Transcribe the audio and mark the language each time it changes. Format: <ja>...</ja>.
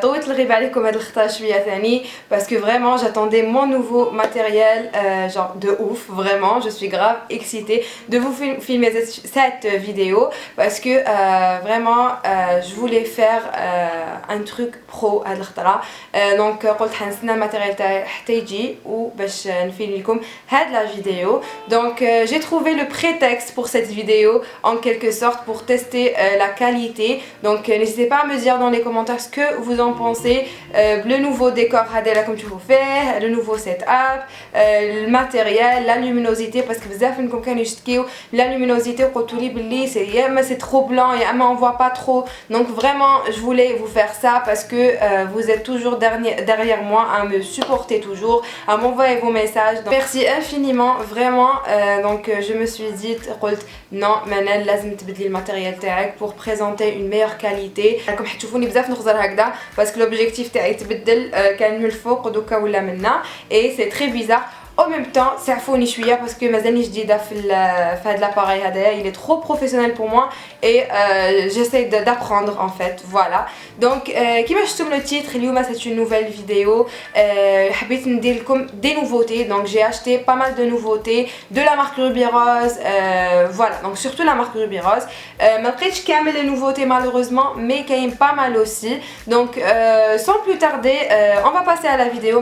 <ar>طولت الغيبة عليكم هاد الخطرة شوية ثاني</ar> <fr>parce que vraiment j'attendais mon nouveau matériel genre de ouf, vraiment. Je suis grave excitée de vous filmer cette vidéo parce que vraiment je voulais faire un truc pro</fr> <ar>هاد الخطرة. Donc قلت حنستنى الماتيريال تاعي حتى يجي وباش نفيلم لكم هاد la vidéo.</ar> <fr>Donc j'ai trouvé le prétexte pour cette vidéo en quelque sorte pour tester la qualité. Donc n'hésitez pas à me dire dans les commentaires ce que vous en pensez. Le nouveau décor Hadela comme tu vous fais, le nouveau setup, le matériel, la luminosité parce que</fr> <ar>بزاف منكم كانوا يشتكيو</ar> <fr>la luminosité</fr> <ar>وقلتوا لي بلي</ar> <fr>c'est trop blanc et on voit pas trop. Donc vraiment je voulais vous faire ça parce que vous êtes toujours derrière moi à me supporter toujours, à m'envoyer vos messages. Donc, merci infiniment vraiment. Donc je me suis dit non</fr> <ar>منال لازم تبدلي الماتيريال تاعك</ar> <fr>pour présenter une meilleure qualité.</fr> <ar>راكم حتشوفوني بزاف نخزر هكذا باسكو l'objectif تاعي تبدل كان من الفوق ودوكا ولا منا</ar> <fr>et c'est très bizarre. En même temps,</fr> <ar>سعفوني شويه</ar> <fr>parce que</fr> <ar>مازالني جديده في هذا</ar> <fr>l'appareil</fr> <ar>هذايا,</ar> <fr>il est trop professionnel pour moi et j'essaie d'apprendre en fait. Voilà. Donc</fr> <ar>كيما شفتوا من التيتر اليوم</ar> <fr>c'est une nouvelle vidéo.</fr> <ar>حبيت ندير لكم</ar> <fr>des nouveautés. Donc j'ai acheté pas mal de nouveautés de la marque Ruby Rose. Voilà, donc surtout la marque Ruby Rose.</fr> <ar>ما لقيتش كامل</ar> <fr>les nouveautés malheureusement, mais</fr> <ar>كاين</ar> <fr>pas mal aussi. Donc sans plus tarder, on va passer à la vidéo.</fr>